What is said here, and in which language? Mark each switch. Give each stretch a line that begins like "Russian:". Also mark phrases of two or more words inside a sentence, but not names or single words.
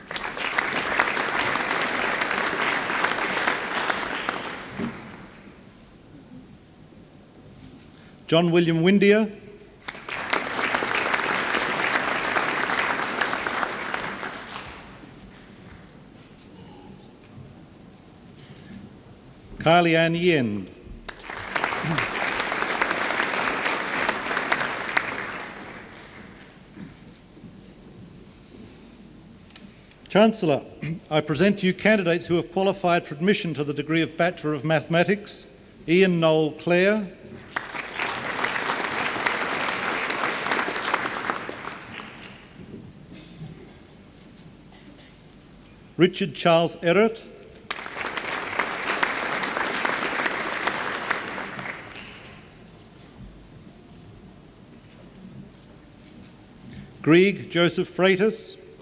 English: John William Windier, Kylie Ann Yend, Chancellor, I present to you candidates who have qualified for admission to the degree of Bachelor of Mathematics. Ian Noel Clare, Richard Charles Errett, Grieg Joseph Freitas,